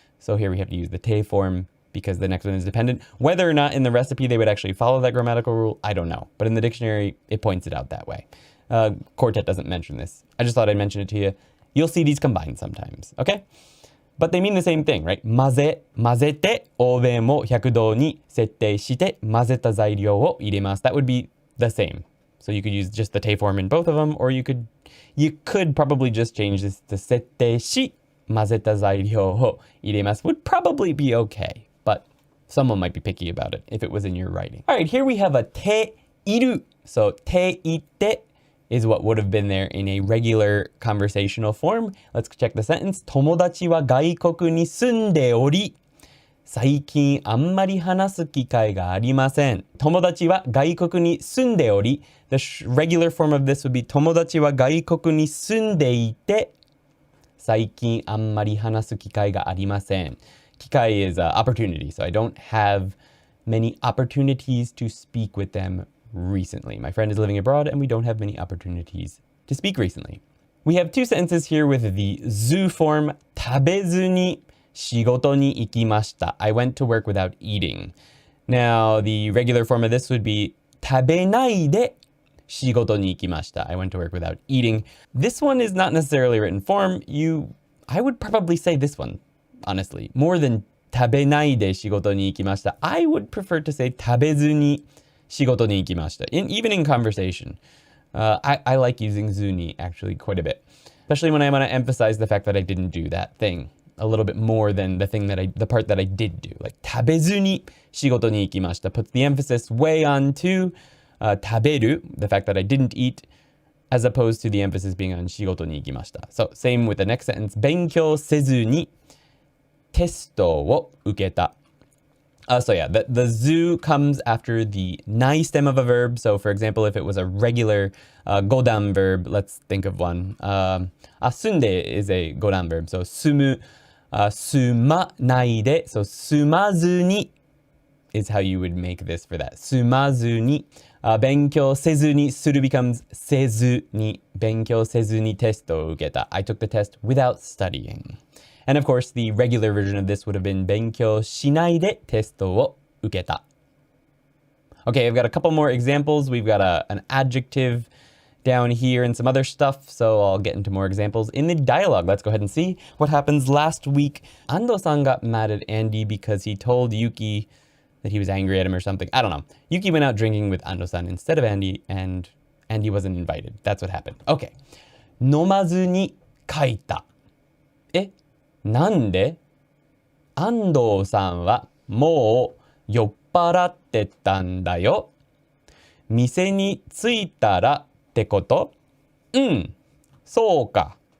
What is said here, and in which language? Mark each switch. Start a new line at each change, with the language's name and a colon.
English: So here we have to use the te form, because the next one is dependent. Whether or not in the recipe they would actually follow that grammatical rule, I don't know. But in the dictionary, it points it out that way. Quartet doesn't mention this. I just thought I'd mention it to you. You'll see these combined sometimes, okay? But they mean the same thing, right?
Japanese: 混ぜて、オーブンを100度に設定して、混ぜた材料を入れます.
English: That would be the same. So you could use just the te form in both of them, or you could probably just change this to
Japanese: 設定し、混ぜた材料を入れます
English: would probably be okay. But someone might be picky about it if it was in your writing. All right, here we have a te iru. So te ite is what would have been there in a regular conversational form. Let's check the sentence.
Japanese: 友達は外国に住んでおり、最近あんまり話す機会がありません。友達は外国に住んでおり。
English: The regular form of this would be
Japanese: 友達は外国に住んでいて、最近あんまり話す機会がありません。
English: Kikai is opportunity, so I don't have many opportunities to speak with them recently. My friend is living abroad and we don't have many opportunities to speak recently. We have two sentences here with the zu form,
Japanese: 食べずに仕事に行きました.
English: I went to work without eating. Now, the regular form of this would be
Japanese: 食べないで仕事に行きました.
English: I went to work without eating. This one is not necessarily written form. I would probably say this one, honestly. More than
Japanese: 食べないで仕事に行きました.
English: I would prefer to say
Japanese: 食べずに仕事に行きました.
English: Even in conversation. I like using ずに actually quite a bit. Especially when I want to emphasize the fact that I didn't do that thing a little bit more than the part that I did do. Like
Japanese: 食べずに仕事に行きました
English: puts the emphasis way on to 食べる, the fact that I didn't eat, as opposed to the emphasis being on
Japanese: 仕事に行きました.
English: So same with the next sentence.
Japanese: 勉強せずにテストを受けた.
English: So yeah, the zu comes after the nai stem of a verb. So for example, if it was a regular godan verb, let's think of one. Sunde is a godan verb. So sumu, suma nai de. So sumazu ni is how you would make this for that. Sumazu ni.
Japanese: 勉強せずに suru becomes せずに. 勉強せずにテストを受けた.
English: I took the test without studying. And of course, the regular version of this would have been
Japanese: 勉強しないでテストを受けた.
English: Okay, I've got a couple more examples. We've got an adjective down here and some other stuff, so I'll get into more examples in the dialogue. Let's go ahead and see what happens. Last week, Ando-san got mad at Andy because he told Yuki that he was angry at him or something. I don't know. Yuki went out drinking with Ando-san instead of Andy, and Andy wasn't invited. That's what happened. Okay.
Japanese: 飲まずに書いた. なんで安藤さんはもう酔っ払ってたんだよ。店に着いたらってこと？うん、そうか。